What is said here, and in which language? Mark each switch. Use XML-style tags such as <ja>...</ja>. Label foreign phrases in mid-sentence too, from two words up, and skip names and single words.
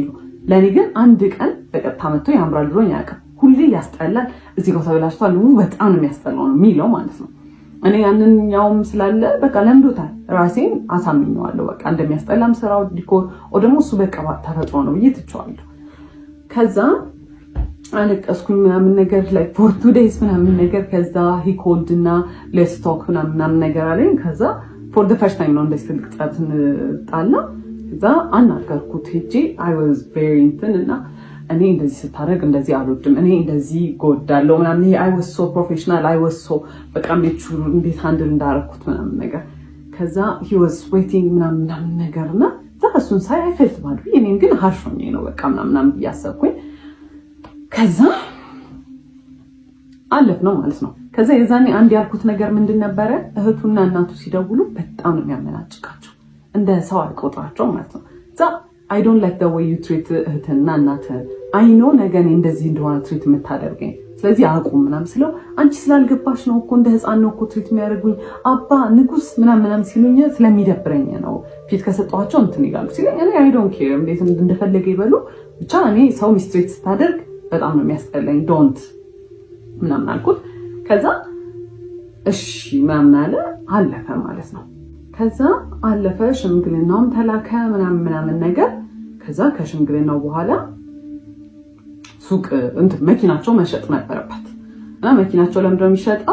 <am>የሚለው። ለኔ ግን አንድ ቀን በቀጥታ መጥቶ ያምራል ብሎኝ አያውቅም። ሁሌ ያስጠላል፣ እዚህ ጋር ተበላሽቷል፣ በጣም ነው የሚያስጠላው ነው የሚለው ማለት ነው። እኔ ያንኛውም ስላለ በቃ ለምዶታል፣ ራሴን አሳምኘዋለሁ በቃ እንደሚያስጠላም ስራው ዲኮር ወይ ደግሞ እሱ በቃ ተፈጥሮ ነው ብዬ ትቼዋለሁ። ከዛ አለቀስኩኝ ምናምን ነገር ላይ</am> <en>for 2 days</en> <am>ምናምን ነገር። ከዛ</am> <en>he called</en> <am>እና</am> <en>let's talk</en> <am>ምናምን ነገር አለኝ። ከዛ</am> <en>for the first time</en> <am>ነው እንደዚህ ትልቅ ጸብን ጣላ። ከዛ አናገርኩት ሄጄ</am> <en>I was very</en> <am>እንትን እና እኔ እንደዚህ ስታረግ እንደዚህ አልወድም፣ እኔ እንደዚህ ጎዳለው ምናምን።</am> <en>I was so professional I was so</en> <am>በቃ እንዴት ሃንድል እንዳረኩት ምናምን ነገር። ከዛ</am> <en>he was sweating</en> <am>ምናምን ነገርና እሱን ሳይ</am> <en>I felt bad።</en> <am>እኔም ግን harsh ሆኜ ነው በቃ ምናምን እያሰብኩኝ ከዛ አለፍ ነው ማለት ነው። ከዛ የዛኔ አንድ ያልኩት ነገር ምንድን ነበረ፣ እህቱና እናቱ ሲደውሉ በጣም ነው የሚያመናጭቃቸው፣ እንደ ሰው አልቆጥራቸው ማለት ነው።</am> <en>I don't like the way you treat</en> <am>እህትና እናትህን።</am> <en>I know</en> <am>ነገ እኔ እንደዚህ እንደሆነ ትሪት የምታደርገኝ ስለዚህ አቁም ምናምን ስለው አንቺ ስላልገባሽ ነው እኮ እንደ ህፃን ነው እኮ ትሪት የሚያደርጉኝ አባ ንጉስ ምናምን ሲሉኝ ስለሚደብረኝ ነው ፊት ከሰጠኋቸው እንትን ይላሉ ሲለኝ እኔ</am> <en>I don't care</en> <am>እንዴት እንደፈለገ ይበሉ ብቻ እኔ ሰው ሚስትሪት ስታደርግ በጣም ነው የሚያስጠላኝ ዶንት ምናምን አልኩት። ከዛ እሺ ምናምን አለ አለፈ ማለት ነው። ከዛ አለፈ ሽምግልናውም ተላከ ምናምን ነገር። ከዛ ከሽምግልናው በኋላ ሱቅ እንትን መኪናቸው መሸጥ ነበረበት እና መኪናቸው ለምንድን ነው የሚሸጠው?</am>